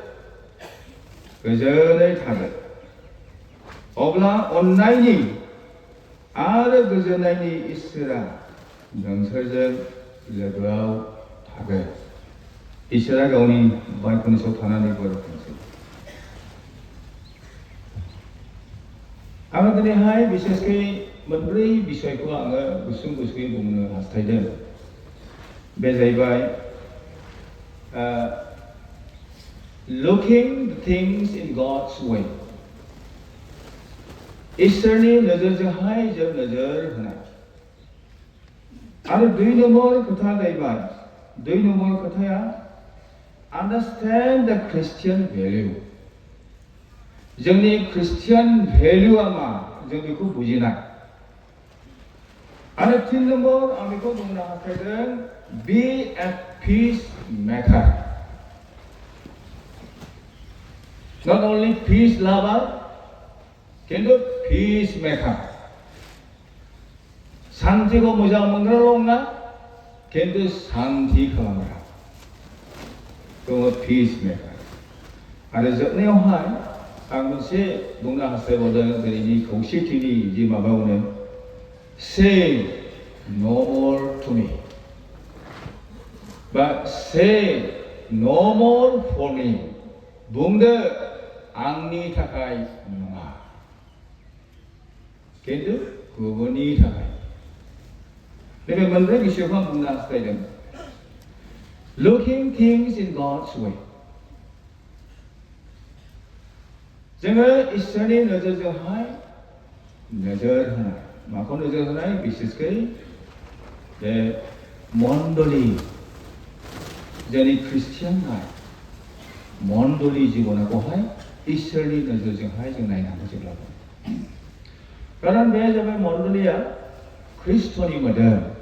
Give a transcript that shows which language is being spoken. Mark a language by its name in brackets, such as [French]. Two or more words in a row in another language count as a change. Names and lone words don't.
[Bodo] गोजोनै थादो अब्ला अननायनि आरो गोजोननायनि इसोरा नोंसोरजों लोगोआव थागोन इसोरा गावनि बाइबेलनि सायाव थानानै बोर होथोंसै आङो दिनैहाय बिसेसकै मोनब्रै बिसयखौ आङो गुसुं-गुसुङै बुंनो हास्थायदों बे जाहैबाय [English] looking the things in God's way [Bodo] इसोरनि नोजोरजोंहाय जों नोजोर होनाय आरो 2 नम्बर खोथा जाहैबाय 2 नम्बर खोथाया [English] understand the Christian value [Bodo] जोंनि ख्रिस्टियान भेल्युआ मा जों बेखौ बुजिनाय आरो 3 नम्बर आं बेखौ बुंनो हास्थायदों [English] be a peace maker not only peace lover किन्तु peace maker [Bodo] शान्तिखौ मोजां मोनग्राल' नङा किन्तु शान्ति खालामग्रा बेखौ [English] peace maker [Bodo] आरो जोबनायावहाय आं मोनसे बुंनो हास्थायबावदों दिनैनि खौसेथिनि जि माबायावनो [English] say no more to me but say no more for me [Bodo] बुंदो आंनि थाखाय नङा किन्तु गुबुननि थाखाय नैबे मोनब्रै बिसयखौ आं बुंनो हास्थायदों [English] looking things in God's way [Bodo] जोङो इसोरनि नोजोरजोंहाय नोजोर होनाय माखौ नोजोर होनाय बिसेसकै बे मण्डली जोंनि ख्रिस्टियानआ मण्डली जिबनखौहाय इसोरनि नोजोरजोंहाय जों नायनांगौ जेब्लाबो खारन बे जाबाय मण्डलीया ख्रिस्ट'नि मोदोम